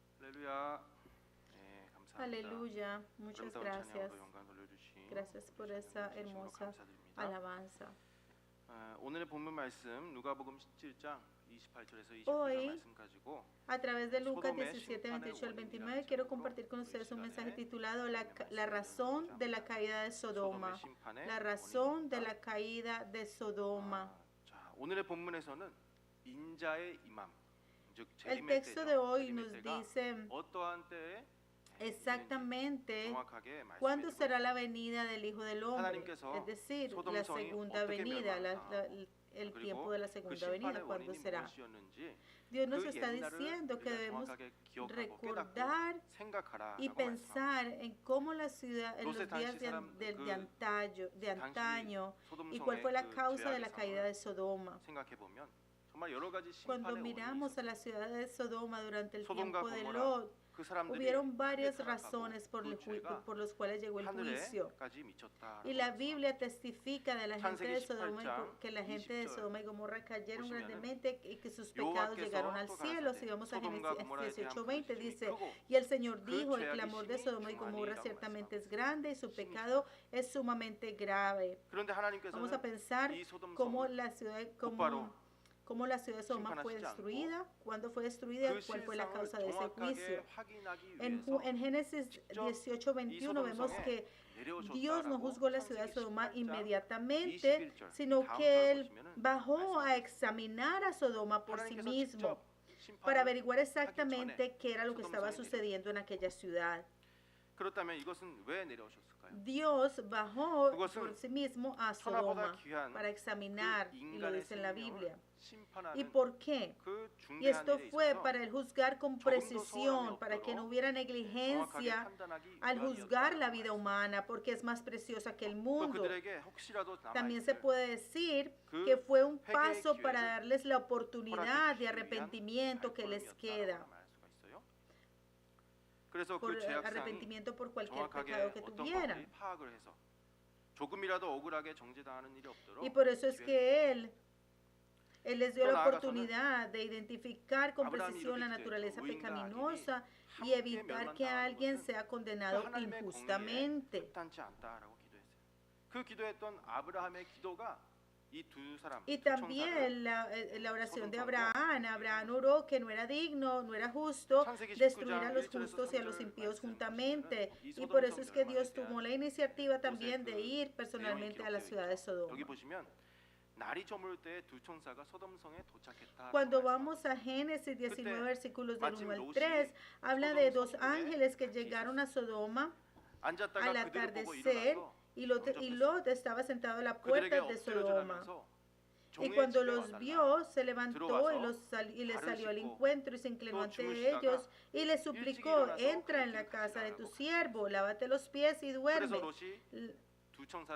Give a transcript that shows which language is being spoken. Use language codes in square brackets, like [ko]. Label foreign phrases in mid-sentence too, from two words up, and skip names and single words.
[ko] 할렐루야. 감사합니다. [es] Aleluya, muchas [ko] 아름다운 [es] gracias. [ko] 찬양으로 영광 돌려주신 [es] Gracias por esa [ko] 주님으로 [es] hermosa [ko] 감사드립니다. [es] alabanza. [ko] 오늘의 본문 말씀 누가복음 17장 28절에서 29절 [es] Hoy, [ko] 말씀 가지고 [es] a través de Lucas 17, 28 al 29, quiero compartir con ustedes un mensaje titulado La razón de la caída de Sodoma. La razón de la caída de Sodoma. [ko] 자, 오늘의 본문에서는 인자의 임함, 즉 [es] El [ko] 재림의 [es] texto de [ko] 때죠. [es] hoy [ko] 재림의 [es] nos [ko] 때가 [es] dice [ko] 어떠한 때에 [es] exactamente [ko] 정확하게 [es] cuándo [ko] 말씀해 [es] será [ko] 주고 [es] la venida del Hijo del Hombre, [ko] 하나님께서 [es] es decir, [ko] 소돔 [es] la [ko] 성이 [es] segunda [ko] 어떻게 [es] venida, [ko] 멸망하나, [es] el [ko] 그리고 [es] tiempo de la [ko] 그 [es] segunda venida, [ko] 심판의 [es] cuándo [ko] 원인이 [es] será. [ko] 무엇이었는지 [es] Dios nos [ko] 그 [es] está [ko] 옛날을 [es] diciendo que [ko] 우리가 [es] debemos [ko] 정확하게 기억하고 [es] recordar [ko] 깨닫고 생각하라라고 [es] y [ko] 말씀합니다. [es] pensar en cómo la ciudad, en los [ko] 롯의 [es] días [ko] 당시 사람 [es] de antaño y cuál [ko] 소돔성의 [es] fue la [ko] 그 [es] causa de la [ko] 죄악의 [es] caída de [ko] 상황을 [es] Sodoma. [ko] 생각해 보면 정말 여러 가지 [es] Cuando [ko] 심판의 원인이 [es] miramos a [ko] 있었어요. [es] la ciudad de Sodoma durante el [ko] 소돔과 [es] tiempo de [ko] 고모라 [es] Lot, [ko] 그 사람들이 [es] hubieron [ko] 크게 [es] varias [ko] 타락하고 [es] razones por [ko] 그 죄가 [es] por los cuales llegó el juicio. [ko] 하늘에까지 미쳤다라고 [es] Y la [ko] 말씀합니다. [es] Biblia testifica de la gente [ko] 창세기 [es] de Sodoma [ko] 18장 [es] que la gente de [ko] 20절 [es] Sodoma y Gomorra cayeron [ko] 보시면은 [es] grandemente y que sus pecados llegaron al [ko] 여호와께서 또 [es] cielo. Si [ko] 가라사대 [es] vamos a [ko] 소돔과 [es] Génesis [ko] 고모라에 대한 [es] 18:20 [ko] 그 [es] dice, [ko] 크고 [es] y el Señor [ko] 그 [es] dijo, el [ko] 죄악이 [es] clamor de [ko] 심히 [es] Sodoma y Gomorra [ko] 중하니라고 [es] ciertamente es [ko] 말씀합니다. [es] grande y su pecado es sumamente grave. [ko] 그런데 [es] Vamos a [ko] 하나님께서는 [es] pensar [ko] 이 소돔 [es] cómo [ko] 성을 [es] la ciudad, [ko] 곧바로 [es] cómo la ciudad de Sodoma fue [ko] 심판하시지 않고 [es] destruida, cuándo fue destruida, [ko] 그 [es] cuál fue la [ko] 실상을 [es] causa de ese [ko] 정확하게 [es] juicio. [ko] 확인하기 [es] En, [ko] 위해서 [es] en Génesis [ko] 직접 [es] 18:21 [ko] 이 [es] vemos [ko] 소돔성에 [es] que Dios no [ko] 내려오셨다라고 [es] juzgó la ciudad de [ko] 창세기 [es] Sodoma [ko] 18장 [es] inmediatamente, [ko] 21절 [es] sino [ko] 다음 [es] que [ko] 절을 [es] Él [ko] 보시면은 [es] bajó a [ko] 말씀합니다. [es] examinar a Sodoma por sí [ko] 하나님께서 [es] mismo [ko] 직접 [es] para [ko] 심판을 [es] averiguar [ko] 하기 전에 [es] exactamente qué era lo que estaba [ko] 소돔성에 [es] sucediendo en aquella ciudad. [ko] 그렇다면 이것은 왜 내려오셨을까요? [es] Dios bajó [ko] 그것은 [es] por sí mismo a [ko] 천하보다 [es] Sodoma [ko] 귀한 [es] para examinar, [ko] 그 [es] y lo [ko] 인간의 [es] dice en la [ko] 생명을 [es] Biblia. ¿Y [ko] 심판하는 [es] por qué? [ko] 그 [es] Y [ko] 중대한 [es] esto [ko] 일에 [es] fue [ko] 있어서 [es] para el juzgar con [ko] 조금도 소홀함이 [es] precisión, para que no [ko] 없도록 [es] hubiera [ko] 정확하게 [es] negligencia [ko] 판단하기 [es] al juzgar la [ko] 위함이었다라고 [es] vida [ko] 말씀합니다. [es] humana, porque es más preciosa que el [ko] 또 [es] mundo. [ko] 그들에게 혹시라도 [es] También se [ko] 남아있을 [es] puede decir [ko] 그 [es] que fue un [ko] 회개의 [es] paso para [ko] 기회를 [es] darles la oportunidad de [ko] 허락해 주시기 위한 [es] arrepentimiento que les queda, [ko] 발걸음이었다라고 말할 수가 있어요. 그래서 [es] por [ko] 그 죄악상이 [es] arrepentimiento por cualquier [ko] 정확하게 [es] pecado que [ko] 어떤 [es] tuvieran. [ko] 것들이 파악을 해서 조금이라도 억울하게 정죄당하는 일이 없도록 [es] Y por eso es [ko] 기회를 [es] que Él les dio [ko] 또 [es] la [ko] 나아가서는 [es] oportunidad de identificar con [ko] 아브라함이 [es] precisión la [ko] 이렇게 [es] naturaleza [ko] 기도했죠. [es] pecaminosa y [ko] 함께 [es] evitar que [ko] 멸망당하는 [es] alguien [ko] 것은 [es] sea [ko] 그 [es] condenado [ko] 하나님의 공의에 [es] injustamente. [ko] 합당치 않다라고 기도했어요. 그 기도했던 아브라함의 기도가 이 두 사람, [es] Y [ko] 두 천사를 [es] también la oración de Abraham. Abraham oró que no era digno, no era justo [ko] 창세기 [es] destruir a [ko] 19장 [es] los [ko] 1절에서 [es] justos y a los [ko] 3절 [es] impíos [ko] 말씀 [es] juntamente. [ko] 보시면은 이 [es] Y por eso [ko] 소돔성 [es] es que Dios [ko] 멸망에 대한 [es] tomó la iniciativa también [ko] 그 [es] de ir [ko] 내용이 [es] personalmente a la [ko] 기록되어 [es] ciudad de [ko] 있죠. [es] Sodoma. [ko] 여기 보시면 날이 저물 때 두 천사가 소돔성에 도착했다. [es] Cuando vamos a Génesis 19, versículos del 1 al 3, habla de dos ángeles que llegaron a Sodoma al [ko] 앉았다가 그들을 보고 [es] atardecer [ko] 일어나서 [es] y Lot estaba sentado a la [ko] 그들에게 [es] puerta de [ko] 엎드려 [es] Sodoma. [ko] 절하면서 [es] Y [ko] 종의 [es] cuando [ko] 집에 [es] los [ko] 와달라. [es] vio, se levantó y les [ko] 발을 [es] salió al [ko] 씻고 [es] encuentro y se inclinó [ko] 또 [es] ante [ko] 주무시다가 [es] ellos y les [ko] 일찍 [es] suplicó, [ko] 일어나서 [es] entra en [ko] 그 [es] la [ko] 길을 [es] casa de tu [ko] 가시라고 [es] siervo, lávate los pies y [ko] 그래서 [es] duerme. [ko] 롯이 두 천사를